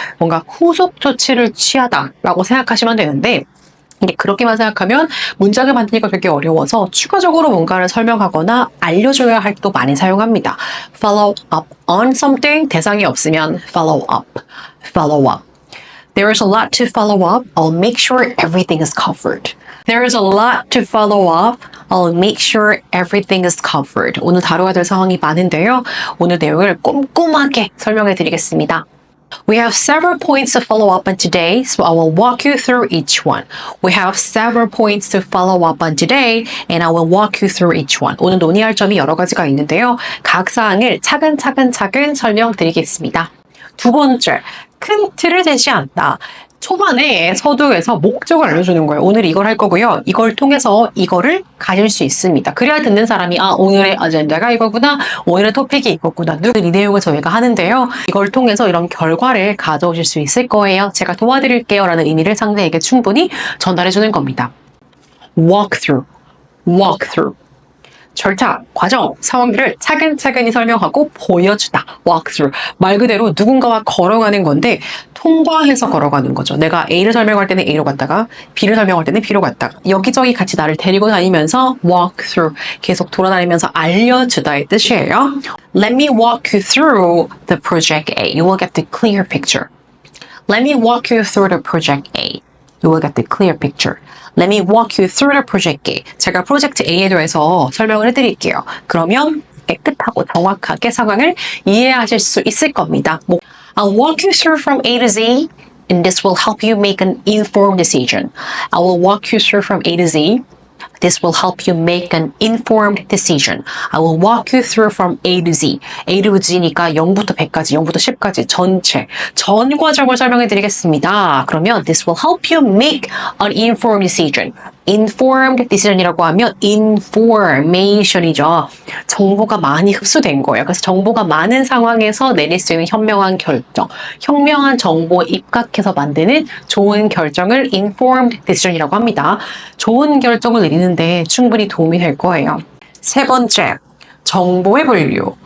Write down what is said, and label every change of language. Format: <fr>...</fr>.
<ko>뭔가 후속 조치를 취하다라고 생각하시면 되는데 이게 그렇게만 생각하면 문장을 만드니까 되게 어려워서 추가적으로 뭔가를 설명하거나 알려줘야 할 때도 많이 사용합니다.</ko> <en>Follow up on something.</en> <ko>대상이 없으면</ko> <en>follow up. Follow up. There is a lot to follow up. I'll make sure everything is covered. There is a lot to follow up. I'll make sure everything is covered.</en> <ko>오늘 다뤄야 될 상황이 많은데요. 오늘 내용을 꼼꼼하게 설명해 드리겠습니다.</ko> <en>We have several points to follow up on today, so I will walk you through each one. We have several points to follow up on today, and I will walk you through each one.</en> <ko>오늘 논의할 점이 여러 가지가 있는데요. 각 사항을 차근차근 설명드리겠습니다. 두 번째, 큰 틀을 제시한다. 초반에 서두에서 목적을 알려주는 거예요. 오늘 이걸 할 거고요. 이걸 통해서 이거를 가질 수 있습니다. 그래야 듣는 사람이 오늘의 아젠다가 이거구나. 오늘의 토픽이 이거구나. 이 내용을 저희가 하는데요. 이걸 통해서 이런 결과를 가져오실 수 있을 거예요. 제가 도와드릴게요. 라는 의미를 상대에게 충분히 전달해주는 겁니다.</ko> <en>walk through.</en> <ko>절차, 과정, 상황들을 차근차근히 설명하고 보여주다.</ko> <en>walk through.</en> <ko>말 그대로 누군가와 걸어가는 건데 통과해서 걸어가는 거죠. 내가 A를 설명할 때는 A로 갔다가 B를 설명할 때는 B로 갔다가 여기저기 같이 나를 데리고 다니면서 walk through. 계속 돌아다니면서 알려주다의 뜻이에요.</ko> <en>Let me walk you through the project A. You will get the clear picture. Let me walk you through the project A. You will get the clear picture. Let me walk you through the project A.</en> <ko>제가 프로젝트 A에 대해서 설명을 해드릴게요. 그러면 깨끗하고 정확하게 상황을 이해하실 수 있을 겁니다.</ko> <en>I'll walk you through from A to Z, and this will help you make an informed decision. I will walk you through from A to Z. This will help you make an informed decision. I will walk you through from A to Z.</en> <ko>A to Z니까 0부터 100까지, 0부터 10까지 전 과정을 설명해 드리겠습니다. 그러면</ko> <en>this will help you make an informed decision.</en> <ko>informed decision이라고 하면 information이죠. 정보가 많이 흡수된 거예요. 그래서 정보가 많은 상황에서 내릴 수 있는 현명한 결정, 현명한 정보에 입각해서 만드는 좋은 결정을 informed decision이라고 합니다. 좋은 결정을 내리는데 충분히 도움이 될 거예요. 세 번째, 정보의 분류.</ko>